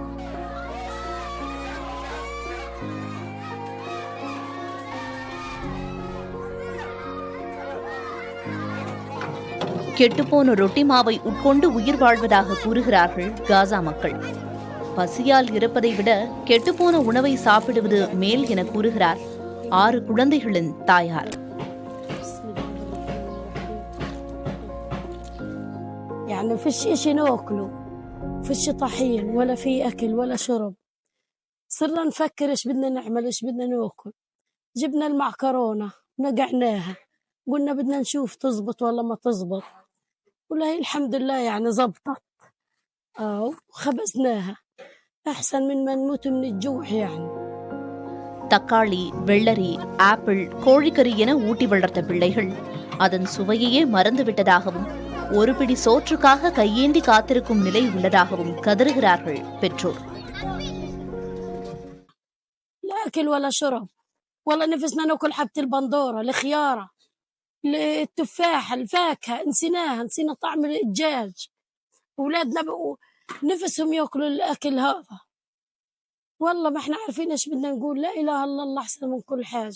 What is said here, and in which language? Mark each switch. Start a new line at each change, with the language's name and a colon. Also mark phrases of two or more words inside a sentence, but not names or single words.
Tamil: கெட்டுப்போன ரொட்டி மாவை உட்கொண்டு உயிர் வாழ்வதாக கூறுகிறார்கள் காசா மக்கள். பசியால் இறப்பதை விட கெட்டுப்போன உணவை சாப்பிடுவது மேல் என கூறுகிறார் 6 குழந்தைகளின் தாயார்.
Arabic: يعني فيش إشي ناكله، فيش طحين ولا في أكل ولا شرب. صرنا نفكر إيش بدنا نعمل، إيش بدنا ناكل. جبنا المعكرونة نقعناها، قلنا بدنا نشوف تزبط ولا ما تزبط. ولا هي الحمد لله يعني زبطت، وخبزناها أحسن من ما نموت من الجوع. يعني
Tamil: தக்காளி, வெள்ளரி, ஆப்பிள், கோழிக்கறி என ஊட்டி வளர்த்த பிள்ளைகள் அதன் சுவையையே மறந்துவிட்டதாகவும் ஒரு பிடி சோற்றுக்காக கையேந்தி காத்திருக்கும் நிலை உள்ளதாகவும் கதறுகிறார்கள் பெற்றோர்.
Arabic: لا أكل ولا شرب، والله نفسنا ناكل حبة البندورة، الخيارة، التفاح، الفاكهة نسينا طعم الدجاج. أولادنا بقوا نفسهم ياكلوا الأكل هذا. والله ما احنا عارفين ايش بدنا نقول. لا إله إلا الله أحسن من كل حاجة.